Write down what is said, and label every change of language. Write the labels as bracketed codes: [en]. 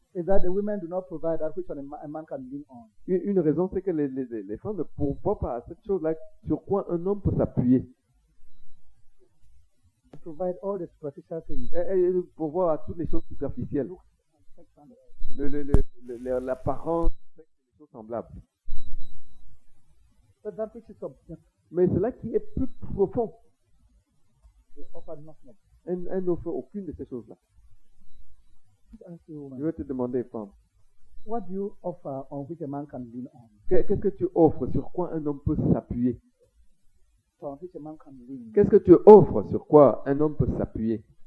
[en] is that the women do not provide that which a man can lean on. [fr] Une raison, c'est que les femmes ne pourvoient pas à cette chose-là sur quoi un homme peut s'appuyer. [en] They provide all the superficial things. [fr] Elles pourvoient à toutes les choses superficielles. L'apparence, les choses semblables. [en] But that which is substance, [fr] Mais cela qui est plus profond, [en] they offer nothing. [fr] elle n'offre aucune de ces choses-là. [en] Just ask you, [fr] Je [en] woman, [fr] vais te demander, femme, [en] what do you offer on which a man can lean on? [fr] qu'est-ce que tu offres sur quoi un homme peut s'appuyer? [en] On which a man can lean. [fr] Qu'est-ce que tu offres sur quoi un homme peut s'appuyer?